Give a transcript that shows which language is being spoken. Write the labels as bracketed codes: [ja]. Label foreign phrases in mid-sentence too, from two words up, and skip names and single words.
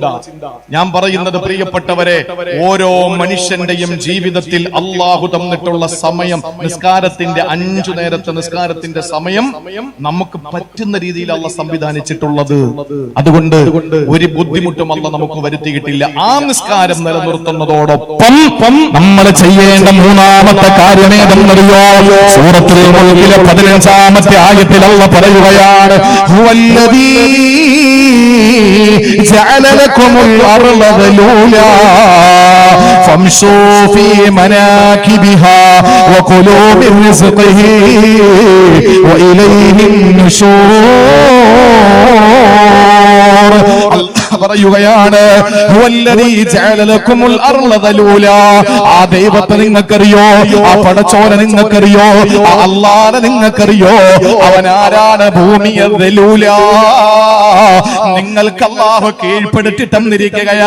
[ml] ഞാൻ പറയുന്നത് പ്രിയപ്പെട്ടവരെ, ഓരോ മനുഷ്യന്റെയും ജീവിതത്തിൽ അള്ളാഹു തന്നിട്ടുള്ള സമയം, നിസ്കാരത്തിന്റെ 5 നേരത്തെ നിസ്കാരത്തിന്റെ സമയം നമുക്ക് പറ്റുന്ന രീതിയിൽ അള്ളാഹ് സംവിധാനിച്ചിട്ടുള്ളത്. അതുകൊണ്ട് ഒരു ബുദ്ധിമുട്ടും അള്ളാഹ് നമുക്ക് വരുത്തിയിട്ടില്ല. ആ നിസ്കാരം നിലനിർത്തുന്നതോടൊപ്പം നമ്മൾ ചെയ്യേണ്ട 3ാമത്തെ കാര്യമേതെന്നറിയോ? സൂറത്തുൽ മുൽക്കിലെ 15ാമത്തെ ആയത്തിൽ അള്ളാഹ് പറയുകയാണ്, [ar] والذي جعل لكم الأرض ذلولا فامشوا في مناكبها وكلوا من رزقه وإليه النشور. [ml] പറയുകയാണ്, ആ ദൈവത്തെ നിങ്ങൾക്കറിയോ? ആ പടച്ചോനെ നിങ്ങൾക്കറിയോ? ആ അല്ലാഹനെ നിങ്ങൾക്കറിയോ? അവൻ ആരാണ്? ഭൂമിയെ ദലൂല, നിങ്ങൾക്ക് അല്ലാഹു കീഴ്പ്പെടുത്തി തന്നിരിക്കുകയാ.